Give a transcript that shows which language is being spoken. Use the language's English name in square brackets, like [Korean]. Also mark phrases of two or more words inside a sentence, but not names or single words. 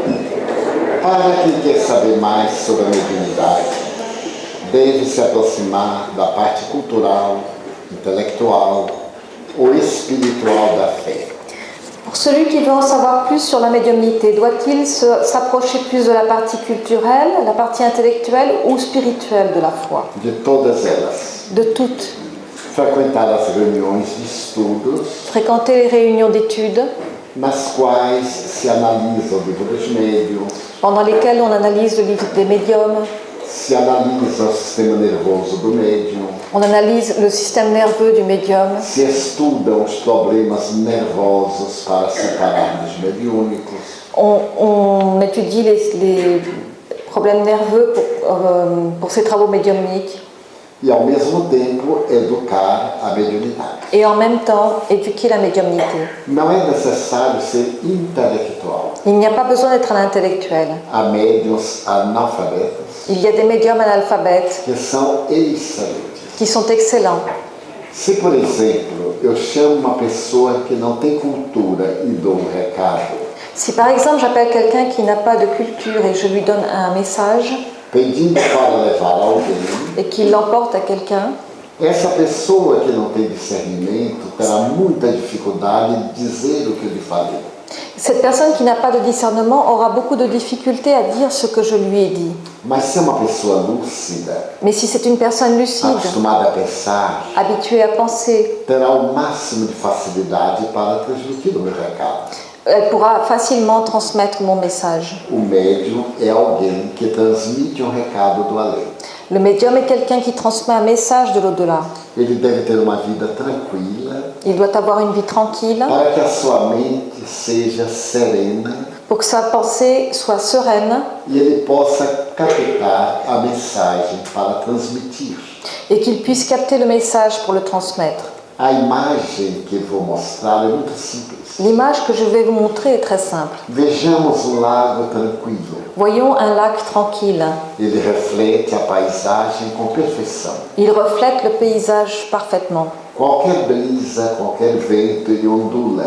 [Portuguese] Para quem quer saber mais sobre a mediunidade, deve se aproximar da parte cultural, intelectual ou espiritual da fé. [French] Pour celui qui veut en savoir plus sur la médiumnité, doit-il s'approcher plus de la partie culturelle, la partie intellectuelle ou spirituelle de la foi? [Portuguese] De todas elas, [French] De toutes. [Portuguese] frequentar as reuniões de estudos [French] Fréquenter les réunions d'études [Portuguese] nas quais se analisa o livro dos médiuns, [French] pendant lesquelles on analyse le livre des médiums, [Portuguese] se analisa o sistema nervoso do médium, [French] on analyse le système nerveux du médium, [Portuguese] se estudam os problemas nervosos para separar dos mediúnicos, [French] on étudie les problèmes nerveux pour ces travaux médiumniques [Portuguese] e ao mesmo tempo educar a mediunidade. [French] et en même temps éduquer la médiumnité. [Portuguese] Não é necessário ser intelectual. [French] Il n'y a pas besoin d'être un intellectuel. [Portuguese] Há médiuns analfabetos [French] Il y a des médiums analphabètes [Portuguese] que são excelentes. [French] qui sont excellents. [Portuguese] Se, por exemplo, eu chamo uma pessoa que não tem cultura e dou um recado, [French] Si par exemple j'appelle quelqu'un qui n'a pas de culture et je lui donne un message [Portuguese] pedindo para levar alguém, [French] et qu'il l'emporte à quelqu'un, [Portuguese] essa pessoa que não tem discernimento terá muita dificuldade de dizer o que eu lhe falei. [French] cette personne qui n'a pas de discernement aura beaucoup de difficultés à dire ce que je lui ai dit. [Portuguese] Mas se é uma pessoa lúcida, [French] Mais si c'est une personne lucide, [Portuguese] acostumada a pensar, [French] habituée à penser, [Portuguese] terá o máximo de facilidade para transmitir o meu recado. [French] elle pourra facilement transmettre mon message. [Portuguese] O médium é alguém que transmite um recado do além. [French] Le médium est quelqu'un qui transmet un message de l'au-delà. [Portuguese] Ele deve ter uma vida tranquila [French] Il doit avoir une vie tranquille [Portuguese] para que a sua mente seja serena [French] pour que sa pensée soit sereine [Portuguese] e ele possa captar a mensagem para transmitir. [French] et qu'il puisse capter le message pour le transmettre. [Portuguese] A imagem que vou mostrar é muito simples. [French] L'image que je vais vous montrer est très simple. [Portuguese] Vejamos um lago tranquilo. [French] Voyons un lac tranquille. [Portuguese] Ele reflete a paisagem com perfeição. [French] Il reflète le paysage parfaitement. [Portuguese] Qualquer brisa, qualquer vento, ele ondula.